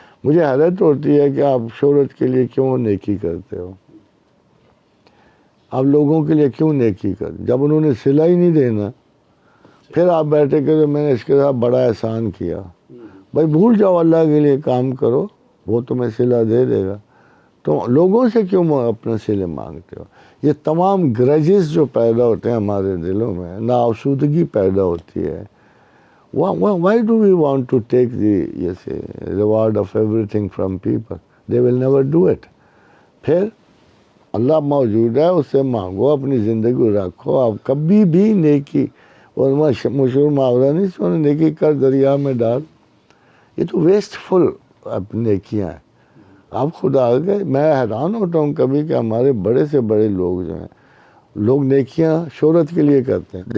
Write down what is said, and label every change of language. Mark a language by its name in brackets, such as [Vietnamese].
[Urdu] مجھے حیرت ہوتی ہے کہ آپ شہرت کے لیے کیوں نیکی کرتے ہو، آپ لوگوں کے لیے کیوں نیکی کرتے؟ جب انہوں نے صلہ ہی نہیں دینا، پھر آپ بیٹھے کہ میں نے اس کے ساتھ بڑا احسان کیا. بھائی بھول جاؤ، اللہ کے لیے کام کرو، وہ تمہیں صلہ دے دے گا. تو لوگوں سے کیوں اپنا صلے مانگتے ہو؟ یہ تمام گرجز جو پیدا ہوتے ہیں ہمارے دلوں میں، ناآسودگی پیدا ہوتی ہے. [English] Why do we want to take the reward of everything from people? They will never do it. [Urdu] پھر اللہ موجود ہے، اس سے مانگو، اپنی زندگی رکھو. آپ کبھی بھی نیکی، اور مشہور محاورہ نہیں سونا، نیکی کر دریا میں ڈال. یہ تو ویسٹ فل نیکیاں ہیں. آپ خدا کے، میں حیران ہوتا ہوں کبھی کہ ہمارے بڑے سے بڑے لوگ جو ہیں، لوگ نیکیاں شہرت کے لیے کرتے ہیں.